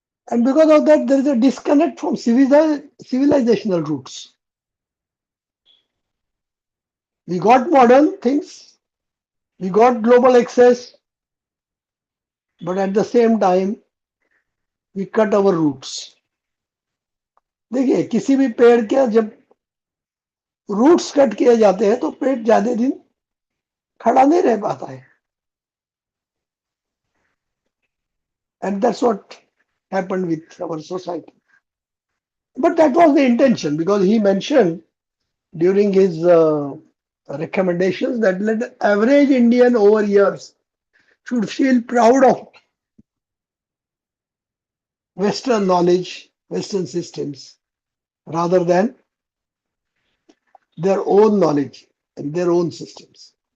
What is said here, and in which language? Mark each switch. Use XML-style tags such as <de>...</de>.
<en>And because of that, there is a disconnect from civilizational roots. We got modern things, we got global access, but at the same time, we cut our roots.</en> <hi>देखिए किसी भी पेड़ के जब roots cut किए जाते हैं तो पेड़ ज्यादा दिन खड़ा नहीं रह पाता है.</hi> <en>And that's what happened with our society. But that was the intention, because he mentioned during his recommendations that let the average Indian over years should feel proud of Western knowledge, Western systems, rather than their own knowledge and their own systems.</en>